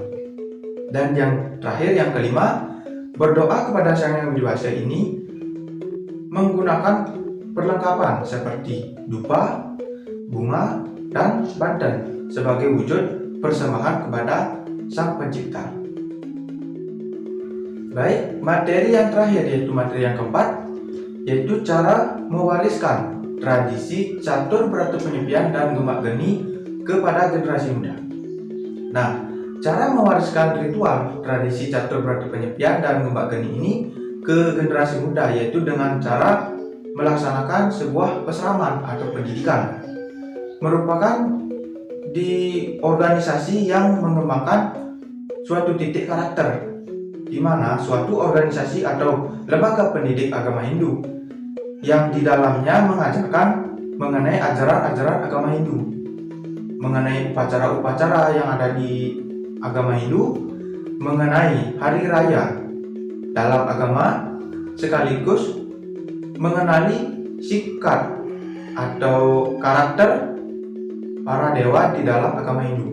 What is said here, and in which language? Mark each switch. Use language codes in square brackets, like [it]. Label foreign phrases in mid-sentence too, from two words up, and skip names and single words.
[id] Dan yang terakhir, yang kelima, berdoa kepada Sang Yang Widi Wasa ini menggunakan perlengkapan seperti dupa, bunga, dan banten sebagai wujud persembahan kepada Sang Pencipta. Baik, materi yang terakhir, yaitu materi yang keempat, yaitu cara mewariskan tradisi catur berata penyepian dan gemak geni kepada generasi muda. Nah, cara mewariskan ritual tradisi catur berata penyepian dan gemak geni ini ke generasi muda, yaitu dengan cara melaksanakan sebuah peseraman atau pendidikan, merupakan di organisasi yang mengembangkan suatu titik karakter, di mana suatu organisasi atau lembaga pendidik agama Hindu yang di dalamnya mengajarkan mengenai ajaran-ajaran agama Hindu, mengenai upacara-upacara yang ada di agama Hindu, mengenai hari raya dalam agama, sekaligus mengenali sikap atau karakter para dewa di dalam agama Hindu.